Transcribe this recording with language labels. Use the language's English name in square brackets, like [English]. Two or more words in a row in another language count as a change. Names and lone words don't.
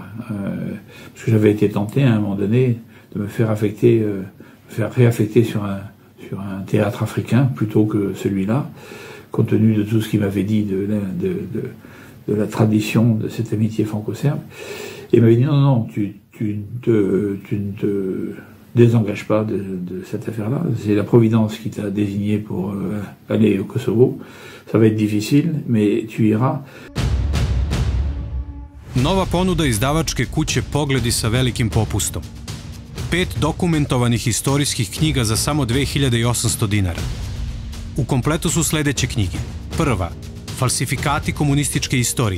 [French] Parce que j'avais été tenté, à un moment donné, de me faire réaffecter sur un théâtre africain, plutôt que celui-là, compte tenu de tout ce qu'il m'avait dit de la tradition de cette amitié franco-serbe. Et il m'avait dit non, tu ne te désengage pas de cette affaire-là. C'est la Providence qui t'a désigné pour aller au Kosovo. Ça va être difficile, mais tu iras. [Serbian] Nova ponuda izdavačke kuće Pogledi sa velikim popustom. 5 dokumentovanih istorijskih knjiga za samo 2800 dinara. U kompletu su sledeće knjige. Prva, Falsifikati komunističke istorije.